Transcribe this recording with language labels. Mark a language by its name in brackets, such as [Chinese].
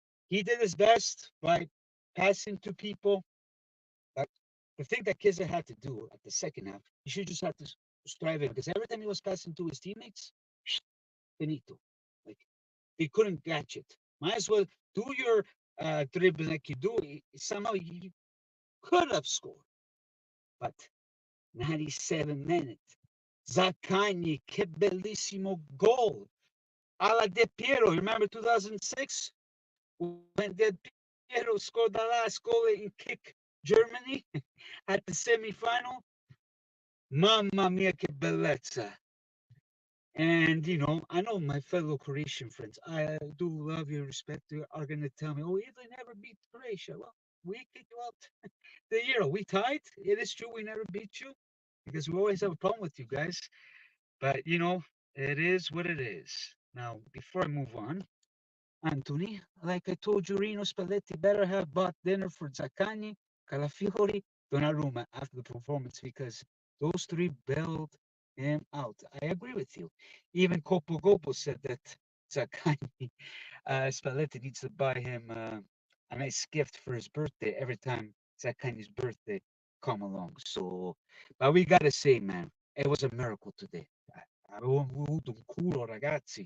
[English] He did his best by passing to people. But the thing that Chiesa had to do at the second half, he should just have to strive in. Because every time he was passing to his teammates, Finito. Like they couldn't catch it. Might as well do your dribbling like you do. Somehow you could have scored, but 97 minutes. [Italian] Zaccagni, che bellissimo goal. [English] Alla De Piero, you remember 2006? When De Piero scored the last goal in kick Germany at the semi-final? [Italian] Mamma mia, che bellezza. [English] And, I know my fellow Croatian friends, I do love you, respect you, are going to tell me, oh, Italy never beat Croatia. Well, we kicked you out the Euro. We tied. It is true we never beat you because we always have a problem with you guys. But, it is what it is. Now, before I move on, Anthony, like I told you, Rino Spalletti better have bought dinner for Zaccagni, Calafiori, Donnarumma after the performance because those three bailed him out. I agree with you. Even Copo Gopo said that Zaccagni, Spalletti needs to buy him a nice gift for his birthday every time Zaccagni's birthday come along. So, but we gotta say, man, it was a miracle today. [Italian] Avevo avuto un culo, ragazzi.